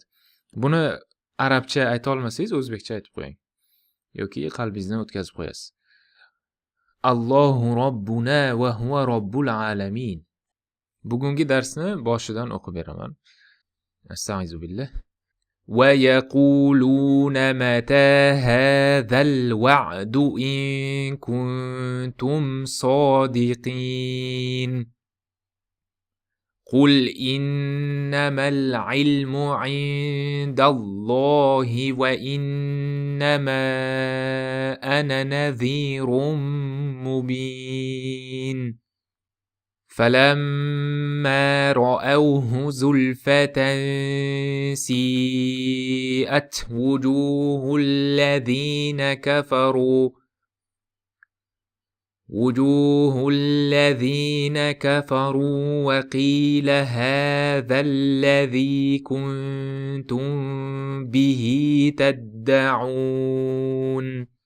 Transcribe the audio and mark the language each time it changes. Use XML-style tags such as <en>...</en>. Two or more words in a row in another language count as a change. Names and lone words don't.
<uz>Buni arabcha ayta olmasangiz o'zbekcha aytib qo'ying yoki qalbingizdan o'tkazib qo'yasiz.</uz> <ar>الله ربنا وهو رب العالمين.</ar> <uz>Bugungi darsni boshidan o'qib beraman.</uz> <ar>أستعيذ بالله. ويقولون متى هذا الوعد إن كنتم صادقين. قل إنما العلم عند الله وإنما أنا نذير مبين. فلما رأوه زلفة سيئت وجوه الذين كفروا وجوه الذين كفروا وقيل هذا الذي كنتم به تدعون</ar>